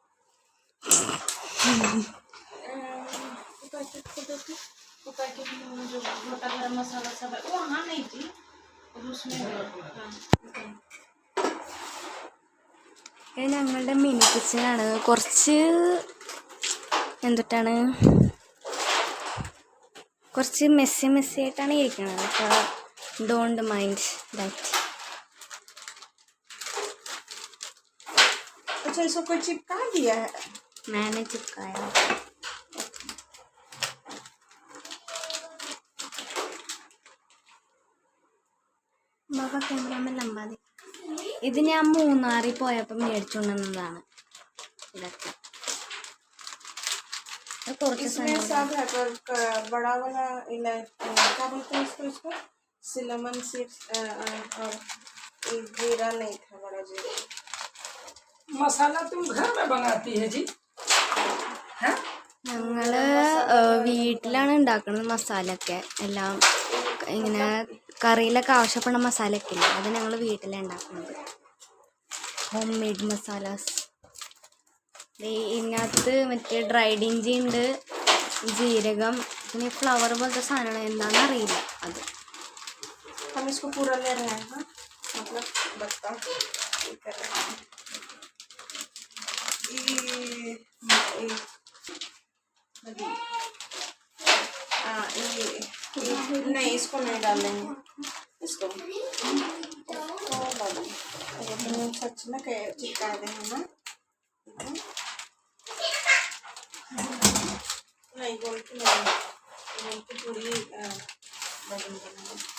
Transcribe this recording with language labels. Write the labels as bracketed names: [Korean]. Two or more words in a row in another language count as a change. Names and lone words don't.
[Malayalam] ഇത് ഞങ്ങളുടെ മിനി കിച്ചനാണ്. കുറച്ച് എന്തിട്ടാണ് കുറച്ച് മെസ്സി ആയിട്ടാണ് ഇരിക്കുന്നത്. [English] അപ്പോൾ don't mind that. [Hindi] अच्छा इसको कोई चिपका दिया है? मैंने चिपकाया. बाबा कैमरा में लंबा दे. [Malayalam] ഇത് ഞാൻ മൂന്നാറിൽ പോയപ്പോൾ മേടിച്ചുകൊണ്ടുവന്നതാണ്. ഇതൊക്കെ [Hindi] इसमें सब है पर बड़ा वाला क्या बोलते हैं इसको [English] cinnamon seeds [Hindi] और जीरा नहीं था, बड़ा जीरा. मसाला तुम घर में बनाती है जी? [Malayalam] ഞങ്ങൾ വീട്ടിലാണ് ഉണ്ടാക്കുന്നത് മസാലയൊക്കെ. എല്ലാം ഇങ്ങനെ കറിയിലൊക്കെ ആവശ്യപ്പെടുന്ന മസാലയൊക്കെ ഇല്ല, അത് ഞങ്ങൾ വീട്ടിലാണ് ഉണ്ടാക്കുന്നത്. [English] Home made masalas. [Malayalam] ഇതിനകത്ത് മറ്റേ ഡ്രൈഡ് ഇഞ്ചി ഉണ്ട്, ജീരകം, പിന്നെ ഫ്ലവർ പോലത്തെ സാധനമാണ്, എന്താണെന്ന് അറിയില്ല അത്. [Hindi] हम इसको पूरा ले रहे हैं, मतलब बस्ता कर रहे हैं. नहीं इसको नहीं डालेंगे, इसको सच में चिपका देंगे ना. नहीं गोल की पूरी बदल देंगे.